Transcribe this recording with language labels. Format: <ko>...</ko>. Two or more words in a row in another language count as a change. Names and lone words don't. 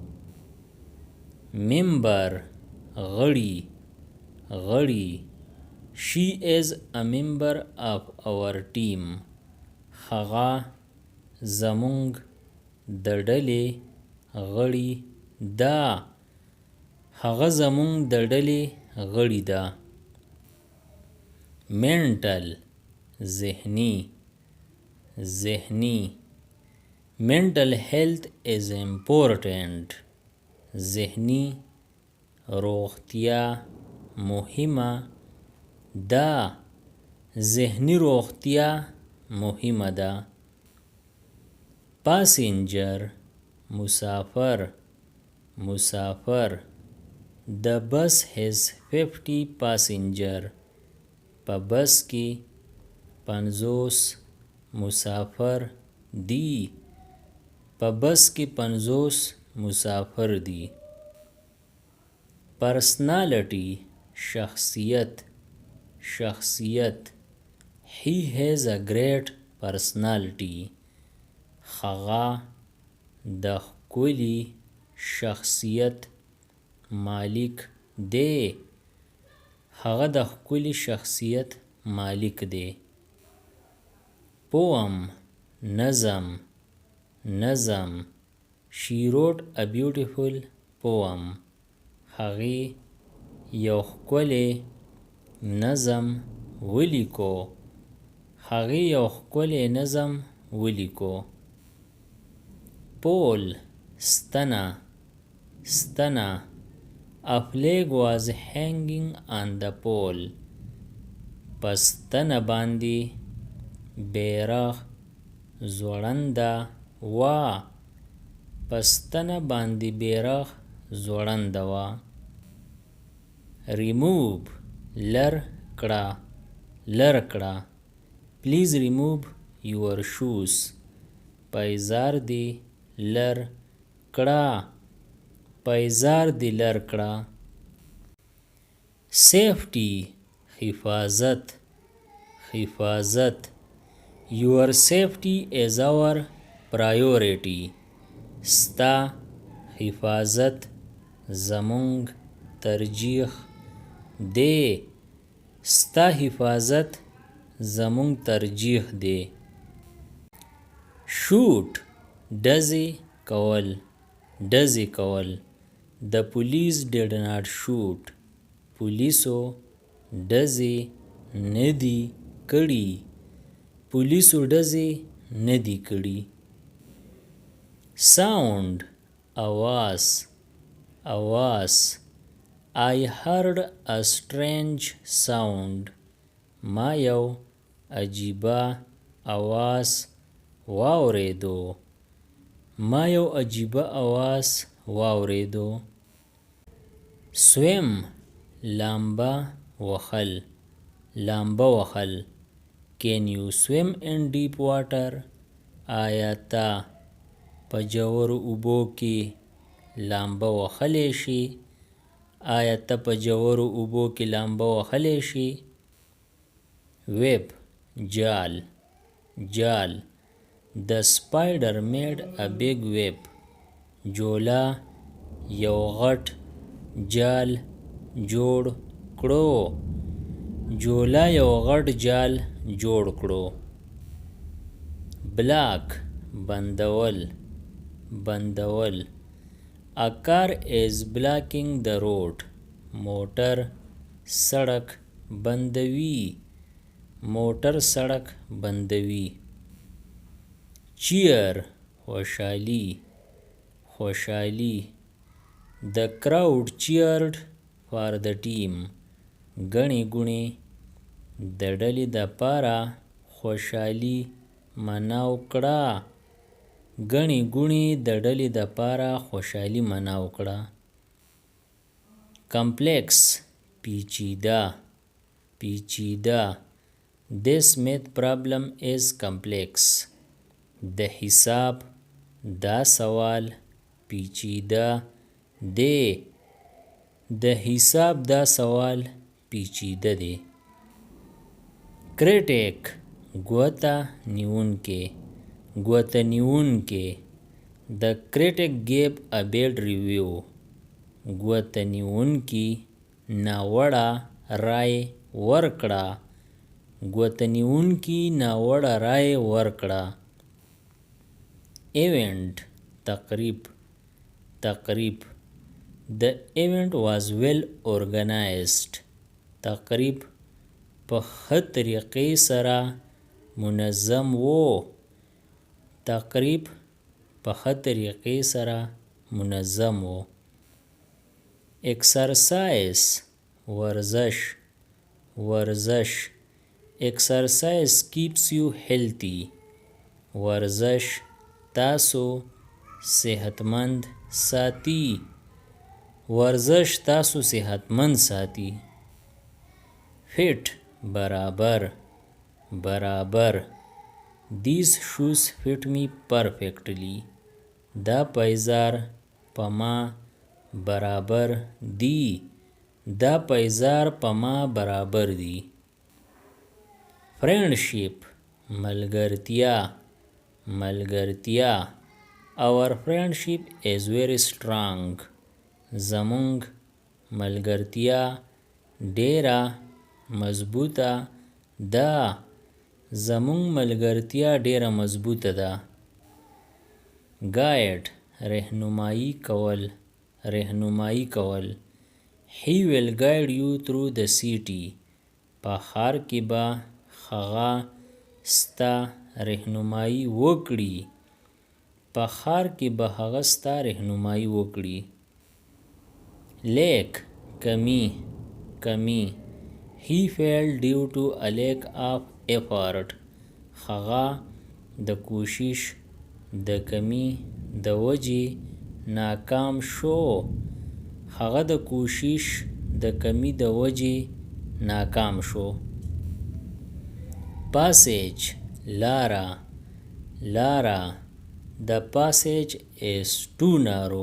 <ps>member غړي غړي</ps> <en>she is a member of our team</en> <ps>هغه زمونږ د ډلې غړي ده هغه زمونږ د ډلې غړي ده mental ذهني ذهني</ps> <en>mental health is important</en> <ps>ذهني روغتیا مهمه ده ذهني روغتیا مهمه ده passenger مسافر مسافر</ps> <en>the bus has 50 passenger</en> <ps>په بس کې 50 مسافر دي په بس کې 50 مسافر دي personality شخصیت شخصیت</ps> <en>he has a great personality</en> <ps>هغه د ښکلي شخصیت مالک دی هغه د ښکلي شخصیت مالک دی poem نظم نظم</ps> <en>she wrote a beautiful poem</en> <ps>هغې یو ښکلی نظم ولیکو. هغې یو ښکلی نظم ولیکو. پول ستنه ستنه.</ps> <en>A flag was hanging on the pole.</en> <ps>په ستنه باندې بیرغ ځوړنده وه. په ستنه باندې بیرغ ځوړنده وه. remove لر کړه لر کړه.</ps> <en>please remove your shoes.</en> <ps>پایزار دې لر کړه پایزار دې لر کړه. safety حفاظت حفاظت.</ps> <en>your safety is our priority.</en> <ps>ستا حفاظت زمونږ ترجیح دی. ستا حفاظت زمونږ ترجیح دی. shoot ډزې کول ډزې کول.</ps> <en>the police did not shoot.</en> <ps>پولیسو ډزې نه دي کړي پولیسو ډزې نه دي کړي. sound اواز اواز.</ps> <en>I heard a strange sound.</en> <ps>ما یو عجیبه اواز واوریدو ما یو عجیبه اواز واوریدو. swim لامبه وهل لامبه وهل.</ps> <en>can you swim in deep water.</en> <ps>آیا ته په ژورو اوبو کې لامبه وهلی شي آیا ته په ژورو اوبو کې لامبه وهلی شي. web جال جال.</ps> <en>the spider made a big web.</en> <ps>جولا یو غټ جال جوړ کړو جولا یو غټ جال جوړ کړو. block بندول بندول.</ps> <en>a car is blocking the road.</en> <ps>موټر سړک بندوي موټر سړک بندوي. cheer خوشحالي خوشحالي.</ps> <en>the crowd cheered for the team.</en> <ps>ګڼې ګوڼې د ډلې دپاره خوشحالي مناو کړه ګڼې ګوڼې د ډلې دپاره خوشحالي مناو کړه. complex پیچیده پیچیده.</ps> <en>this math problem is complex.</en> <ps>د حساب دا سوال پیچیده دی د حساب دا سوال پیچیده دی. critic ګوته نیونکی ګوته نیونکی.</ps> <en>the critic gave a bad review.</en> <ps>ګوته نیونکي ناوړه رای ورکړه ګوته نیونکي ناوړه رای ورکړه. event تقریب تقریب.</ps> <en>the event was well organized.</en> <ps>تقریب په ښه طریقې سره منظم و تقریب په ښه طریقې سره منظم و. exercise ورزش ورزش.</ps> <en>exercise keeps you healthy.</en> <ps>ورزش تاسو صحتمند ساتي ورزش تاسو صحتمند ساتي. fit برابر برابر.</ps> <en>these shoes fit me perfectly.</en> <ps>دا پایزار په ما برابر دی دا پایزار په ما برابر دی. friendship ملګرتیا ملګرتیا.</ps> <en>our friendship is very strong.</en> <ps>زمونږ ملګرتیا ډیره مضبوطه ده زمونږ ملګرتیا ډیره مضبوطه ده. guide رهنمایي کول رهنمایي کول.</ps> <en>He will guide you through the city.</en> <ps>په ښار کې به هغه ستا رهنمایي وکړي. په ښار کې به هغه ستا رهنمایي وکړي.</ps> <en>Lack کمی He failed due to a lack of effort.</en> <ps>هغه د کوشش د کمی د وجې ناکام شو. هغه د کوشش د کمی د وجې ناکام شو.</ps> <en>Passage لاره The passage is too narrow.</en>